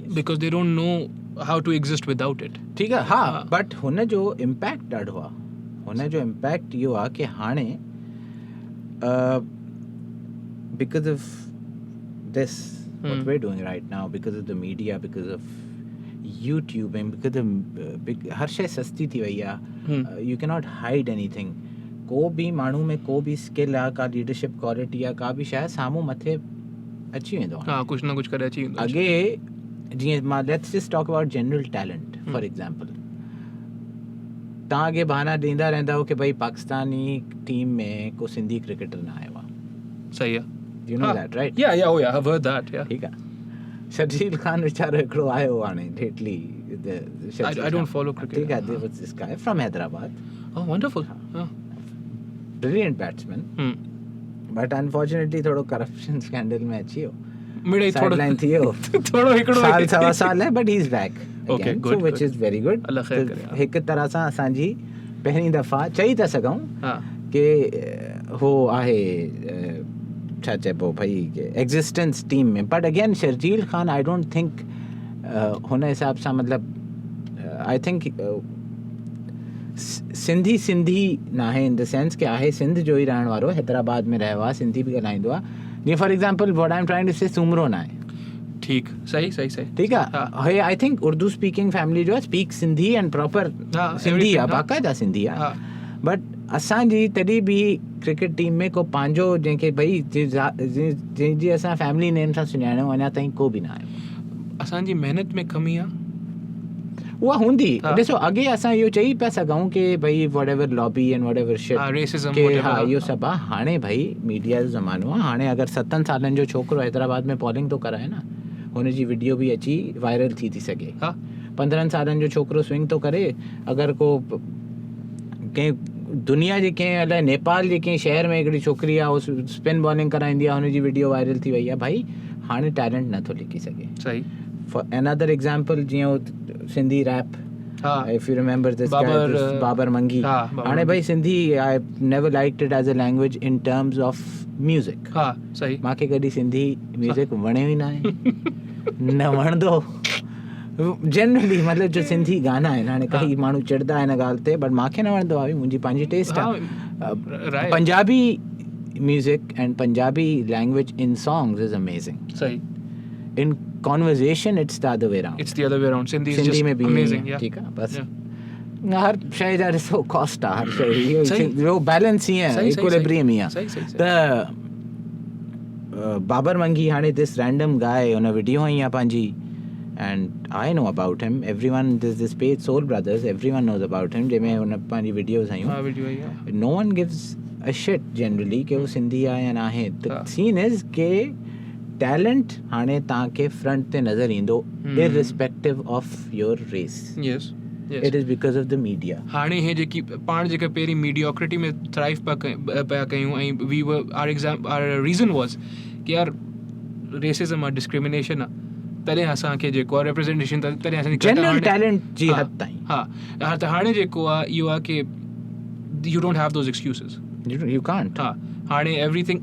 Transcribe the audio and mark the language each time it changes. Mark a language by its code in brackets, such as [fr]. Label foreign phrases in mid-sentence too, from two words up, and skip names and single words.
[en] because they don't know how to exist without it [sd] ठीक है हाँ but हुन जो impact ॾाढो आहे हुन जो impact इहो आहे कि हाणे [en] because of this what we're doing right now because of the media because of YouTube and because of [sd] हर शइ सस्ती थी वई आहे [en] you cannot hide anything [sd] को बि माण्हू में को बि स्किल आहे का [en] leadership quality [sd] आहे का बि शइ साम्हूं मथे अची वेंदो हाँ कुछ ना कुछ करे अची वेंदो अॻे जीअं मां [en] let's just talk about general talent for example [sd] तव्हां अॻे बहाना ॾींदा रहंदा हो कि भाई पाकिस्तानी टीम में को सिंधी क्रिकेटर न आयो आहे सही आहे [en] you know that right ya I have heard that ya [sd] ठीक आहे शर्जील खान वेचारो हिकिड़ो आयो हाणे लेटली [en] I don't follow cricket. [sd] ठीक आहे, [en] there was this guy from Hyderabad, Oh, wonderful. Oh. brilliant batsman, but unfortunately थोड़ो corruption scandal [sd] में अची वियो, मिड़ई थोड़ो sideline थी वियो, थोड़ो हिकिड़ो साल सवा साल है, [en] but he's back Okay, again, good, so which good. is very good. [sd] अल्लाह ख़ैर तो करे, हाँ। हिकु तरह सां असांजी पहिरीं दफ़ा चई था सघूं हाँ कि हो आहे छा चइबो भई [en] existence team [sd] में, [en] but again [sd] शर्जील खान [en] I don't think [sd] हुन हिसाब सां मतिलबु [en] I think [sd] सिंधी न आहे [en] in the sense [sd] कि आहे सिंध जो ई रहण वारो, हैदराबाद में रहियो आहे, सिंधी बि ॻाल्हाईंदो आहे, जीअं [en] for example what I am trying to say [sd] सूमरो न आहे, ठीक सही सही सही ठीकु आहे, हे [en] I think Urdu speaking family [sd] जो आहे, [en] speak Sindhi and proper [sd] हाँ, सिंधी आहे, everything, हाँ। बाक़ाइदा सिंधी आहे, हाँ बट असांजी तॾहिं बि क्रिकेट टीम में को पंहिंजो जंहिंखे भई जंहिंजी असां [en] family name [sd] सां सुञाणियो अञा ताईं को बि न आयो, असांजी मेहनत में कमी आहे। उहा हूंदी, हाँ। ॾिसो अॻे असां इहो चई पिया सघूं कि भई [en] what ever lobby and what ever shit [sd] रेसिज्म कि हा इहो सभु आहे, हाणे भई मीडिया जो ज़मानो आहे, हाणे अगरि 7 सालनि जो छोकिरो हैदराबाद में बॉलिंग थो कराए न, हुनजी वीडियो बि अची वायरल थी सघे, हाँ 15 सालनि जो छोकिरो स्विंग थो करे, अगरि को कंहिं दुनिया जे कंहिं अलाए नेपाल जे कंहिं शहर में हिकिड़ी छोकिरी आहे उहो [en] spin bowling [sd] कराईंदी आहे, हुनजी वीडियो वायरल थी वई आहे, भाई हाणे टैलेंट नथो लिकी सघे। सही [en] for another example [sd] जीअं उहो सिंधी रैप, हाँ [en] if you remember this [sd] बाबर, बाबर मंगी, हाँ, बाबर हाणे मंगी। [en] भाई Sindhi I never liked it as a language in terms of music, [sd] हाँ सही मूंखे कॾहिं [en] Sindhi music [sd] वणियो ई न आहे, न वणंदो जनरली, मतिलबु जो सिंधी गाना आहिनि, हाणे कई माण्हू चिड़दा आहिनि हिन ॻाल्हि ते, बट मूंखे न वणंदो आहे, मुंहिंजी पंहिंजी टेस्ट हाँ, आहे। [en] right. Punjabi music and Punjabi language in songs is amazing, [sd] सही [en] in conversation it's the other way around, it's the other way around, Sindhi is [sd] सिंधी जस्ट में भी [en] amazing, ya [sd] ठीकु आहे, बस [en] Yeah. [sd] हर शइ जा ॾिसो कॉस्ट आहे, हर शइ सही। जो बैलेंस ईअं सही, सही, इक्विलिब्रियम ई आहे, सही सही सही त बाबर मंगी हाणे [en] this random guy [sd] हुन वीडियो आई आहे पंहिंजी, [en] and I know about him, everyone this page Soul Brothers, everyone knows about him, [sd] जंहिंमें हुन पंहिंजी वीडियोज़ आयूं, हाँ वीडियो है [en] no one gives a shit generally [sd] कि वो सिंधी आहे या न आहे, त हाँ। [en] scene is [sd] के टैलेंट हाणे तव्हांखे फ्रंट ते नज़र ईंदो [en] irrespective of your race, yes it is because of the media. [sd] हाणे हे जेकी पाण जेका पहिरीं मीडियोक्रिटी में थ्राइव पिया कयूं, ऐं [en] we were our reason was [sd] कि यार रेसिज्म आहे, डिस्क्रिमिनेशन आहे, तॾहिं असांखे जेको आहे रिप्रेज़ेंटेशन, तॾहिं असांजी जनरल टैलेंट जी हाँ, हद ताईं हा त हाणे जेको आहे इहो आहे कि [en] you don't have those excuses, you can't, [sd] हा हाणे एवरीथिंग